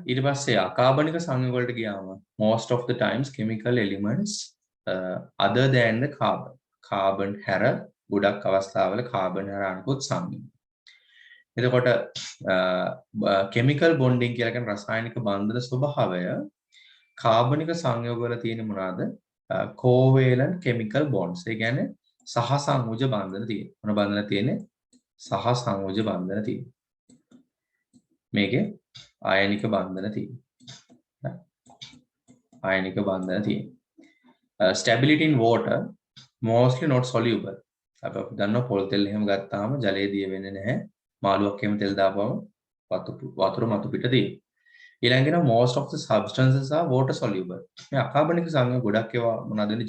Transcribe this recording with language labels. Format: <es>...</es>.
<si>ඊට පස්සේ අකාබනික සංයෝග වලට ගියාම</si> <en>most of the times chemical elements other than the carbon</en> <si>හැර ගොඩක් අවස්ථාවල carbon හැර අනිකුත් සංයෝග. එතකොට chemical bonding කියලා කියන රසායනික බන්ධන ස්වභාවය කාබනික සංයෝග වල තියෙන මොනවාද?</si> <en>covalent chemical bonds.</en> <si>ඒ කියන්නේ සහ සංයෝජ බන්ධන තියෙනවා. මොන බන්ධන තියෙන්නේ? සහ සංයෝජ බන්ධන තියෙනවා. මේකේ ආයනික බන්ධන තියෙනවා. ආයනික බන්ධන තියෙනවා.</si> <en>Stability in water mostly not soluble.</en> <si>අපි දන්නවා පොල් තෙල් එහෙම ගත්තාම ජලයේ දිය වෙන්නේ නැහැ. මාළුවක් එහෙම තෙල් දාපුවම වතුර මතු පිට තියෙනවා. ඊළඟට</si> <en>most of the substances are water soluble.</en> <si>මේ අකාබනික සංයෝග ගොඩක් ඒවා මොනවද වෙන්නේ?</si>